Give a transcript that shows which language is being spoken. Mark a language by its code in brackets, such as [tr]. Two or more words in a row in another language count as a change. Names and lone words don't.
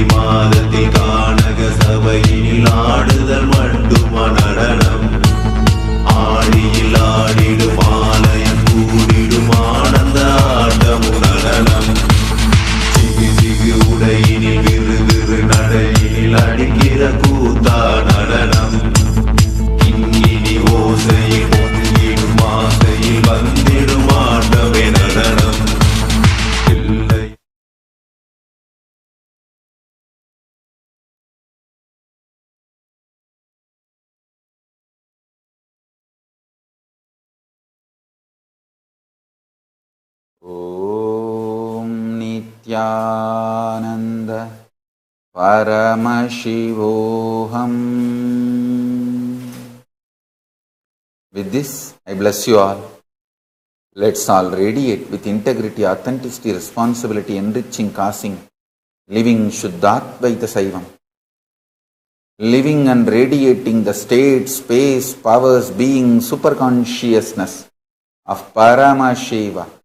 [ta] மாதத்தில் கானக சபையினில் ஆடுதல் மட்டுமா நடனம் ஆடியில் ஆடிடும் ஆலயம் கூடிடும் ஆனந்த ஆட்டமும் நடனம் சிகு சிகு உடையினில் விறு விறு நடையினில் அடிக்கிற கூத்தா நடனம் கிண்கிணி ஓசையில் பொங்கிடும் ஆசையில் வந்திடும் ஆட்டமே நடனம் இல்லை [sa] ॐ नित्यानन्द परमशिवोऽहम्. [en] With this, I bless you all. Let's all radiate with integrity, authenticity, responsibility, enriching, causing, living Shuddhatvaita Saivam. Living and radiating the state, space, powers, being, superconsciousness of Paramashiva.